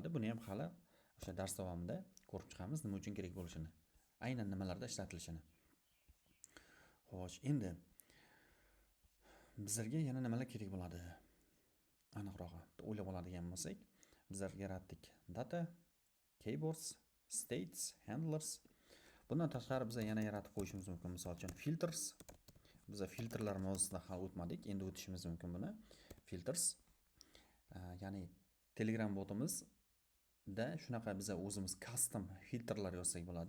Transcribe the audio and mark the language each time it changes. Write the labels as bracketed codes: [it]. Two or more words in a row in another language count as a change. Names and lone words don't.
[uz] Buni ham hali o'sha dars davomida ko'rib chiqamiz, nima uchun kerak bo'lishini, aynan nimalarda ishlatilishini. Xo'sh, endi bizlarga yana nimalar kerak bo'ladi? Aniqrog'i o'ylab oladigan bo'lsak, bizlar yaratdik [en] data, keyboards, states, handlers. [uz] Bundan tashqari biz yana yaratib qo'yishimiz mumkin. Misol uchun filters. Biz filtrlar mavzusida hali o'tmadik, endi o'tishimiz mumkin buni. Filters. Ya'ni Telegram botimizda shunaqa biz o'zimiz custom filtrlar yozsak bo'ladi.